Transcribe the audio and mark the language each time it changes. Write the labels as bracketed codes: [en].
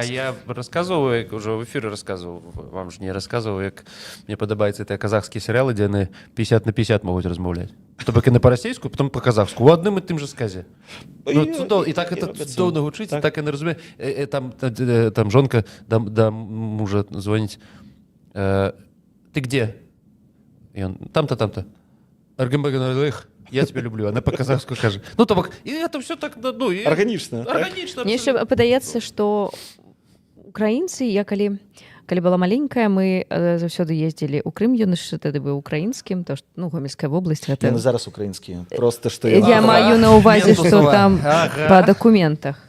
[be] А я расказваў, ўжо в эфіры расказваў, вам ж не расказваў, як мне падабаецца тыя казахскія серыялы, дзе яны 50 на 50 могуць размаўляць. То бок і на па-расейску, потом па-казахску, у адным і тым жа сказе. І так гэта цудоўна гучыць, так яны разумеюць. Там жонка да мужа звоніць. [ru] Ты где? Там-то. [kk] Аргамбаганалых, [ru] я тебя люблю, она по-казахску кажа. [be] То бок, і это все так, арганічна. Мне яшчэ падаецца, што украінцы, я калі была маленькая, мы заўсёды ездзілі ў Крым, ён яшчэ тады быў украінскім, то што, Гомельская вобласць. Яны зараз украінскія. Просто што я маю на ўвазе, што там па дакументах.